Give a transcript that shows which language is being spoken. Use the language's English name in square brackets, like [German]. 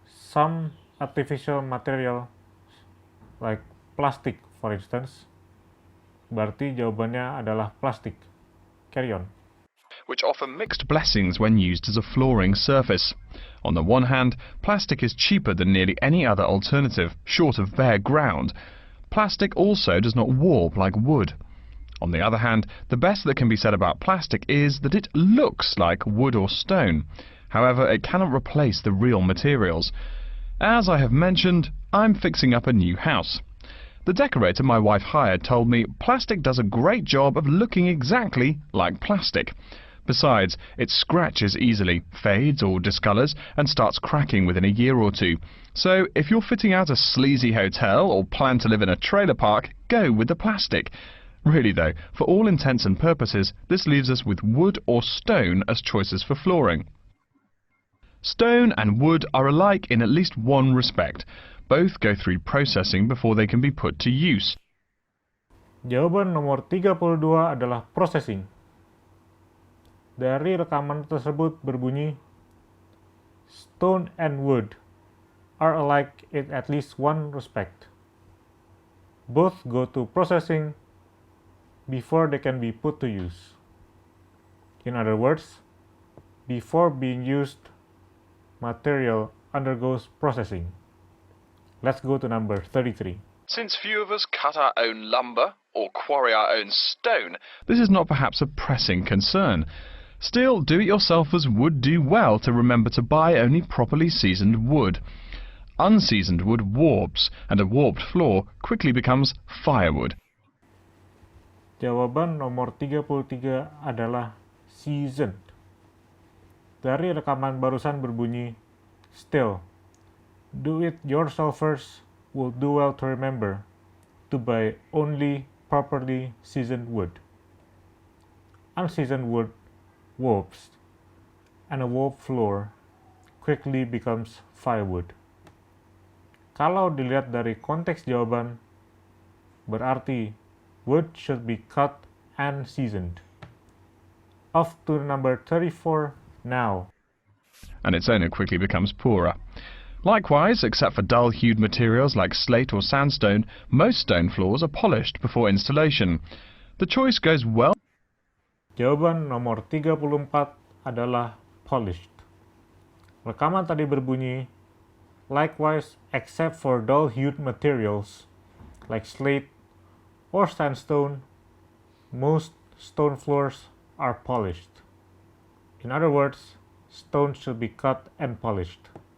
[English] some artificial material like plastic for instance. [Indonesian] Berarti jawabannya adalah plastik. [English] Carry on. Which offer mixed blessings when used as a flooring surface. On the one hand, plastic is cheaper than nearly any other alternative, short of bare ground. Plastic also does not warp like wood. On the other hand, the best that can be said about plastic is that it looks like wood or stone. However, it cannot replace the real materials. As I have mentioned, I'm fixing up a new house. The decorator my wife hired told me plastic does a great job of looking exactly like plastic. Besides, it scratches easily, fades or discolors, and starts cracking within a year or two. So, if you're fitting out a sleazy hotel or plan to live in a trailer park, go with the plastic. Really though, for all intents and purposes, this leaves us with wood or stone as choices for flooring. Stone and wood are alike in at least one respect. Both go through processing before they can be put to use. [Indonesian] Jawaban nomor 32 adalah processing. Dari rekaman tersebut berbunyi, [English] stone and wood are alike in at least one respect. Both go to processing before they can be put to use. In other words, before being used, material undergoes processing. Let's go to number 33. Since few of us cut our own lumber or quarry our own stone, this is not perhaps a pressing concern. Still, do-it-yourselfers would do well to remember to buy only properly seasoned wood. Unseasoned wood warps, and a warped floor quickly becomes firewood. [Indonesian] Jawaban nomor 33 adalah seasoned. Dari rekaman barusan berbunyi, [English] still, do-it-yourselfers will do well to remember to buy only properly seasoned wood. Unseasoned wood warps, and a warped floor quickly becomes firewood. [Indonesian] Kalau dilihat dari konteks jawaban, berarti [English] wood should be cut and seasoned. Off to number 34 now. And its owner quickly becomes poorer. Likewise, except for dull-hued materials like slate or sandstone, most stone floors are polished before installation. The choice goes well. [Indonesian] Jawaban nomor 34 adalah polished. Rekaman tadi berbunyi, [English] likewise, except for dull-hued materials like slate or sandstone, most stone floors are polished. In other words, stone should be cut and polished.